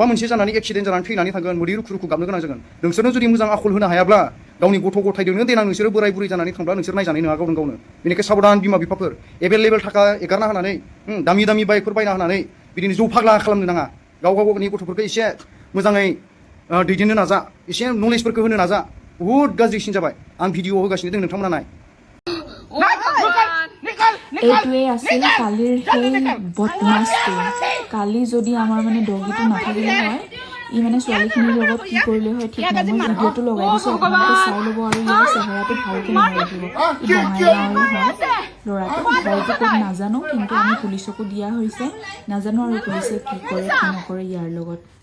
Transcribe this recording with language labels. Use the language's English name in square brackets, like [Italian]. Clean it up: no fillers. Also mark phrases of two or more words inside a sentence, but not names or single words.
[Bodo] मोनसे जानानै एक्सिडेन्ट जानानै थैनानै थागोन मोदै रुखु रुखु गाबनो गोनां जागोन नोंसोरनो जुदि मोजां आखल होनो हायाब्ला गावनि गथ' गथायजोंनो देनां नोंसोरो बोराय बुरै जानानै थांब्ला नोंसोर नायजानाय नङा गावनो गावनो बेनिखाय साबधान बिमा बिफाफोर एभेलेबेल थाखा एगारना होनानै दामि दामि बाइकफोर बायना होनानै बिदिनो जौ फाग्ला खालामनो नाङा गाव गावनि गथ'फोरखौ एसे मोजाङै दैदेननो नाजा एसे नलेजफोरखौ होनो नाजा बुहुत गाज्रिसिन जाबाय आं भिडिअ होगासिनो दं नोंथांमोना नाय [Assamese] এইটোৱে আছিল কালিৰ সেই বদমাছটো কালি যদি আমাৰ মানে ডগিটো নাথাকিলে হয় ই মানে ছোৱালীখিনিৰ লগত কি কৰিলে হয় ঠিক নাই মই ভিডিঅ'টো লগাই দিছোঁ আপোনালোকে চাই ল'ব আৰু ইয়াৰ চেহেৰাটো ভালকৈ মনত ৰাখিব ই বঙাইগাঁৱৰে হয় ল'ৰাটো ঘৰটো ক'ত নাজানো কিন্তু আমি পুলিচকো দিয়া হৈছে নাজানো আৰু পুলিচে কি কৰে কি নকৰে ইয়াৰ লগত